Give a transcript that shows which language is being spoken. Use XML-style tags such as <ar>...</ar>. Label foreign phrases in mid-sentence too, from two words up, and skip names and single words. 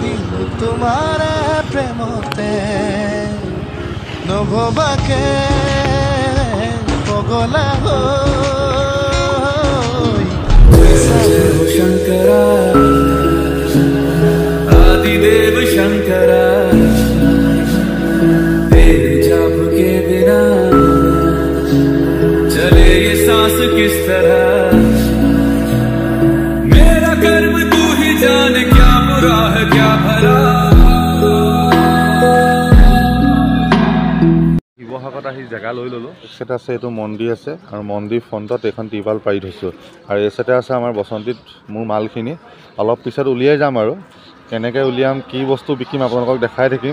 <as>নভবাকে পগলা শঙ্কৰা আদিদেৱ শঙ্কৰা</as> <hi>किस तरह मेरा कर्म तू ही जाने क्या बुरा है क्या भला।</hi> <as>শিৱসাগৰত আহি জেগা লৈ ল'লোঁ। এইচাইডে আছে এইটো মন্দিৰ আছে আৰু মন্দিৰ ফ্ৰণ্টত এইখন টিপাল পাৰি থৈছোঁ। আৰু এই চাইডে আছে আমাৰ বসন্তীত মোৰ মালখিনি। অলপ পিছত উলিয়াই যাম আৰু কেনেকৈ উলিয়াম কি বস্তু বিকিম আপোনালোকক দেখাই থাকিম।</as>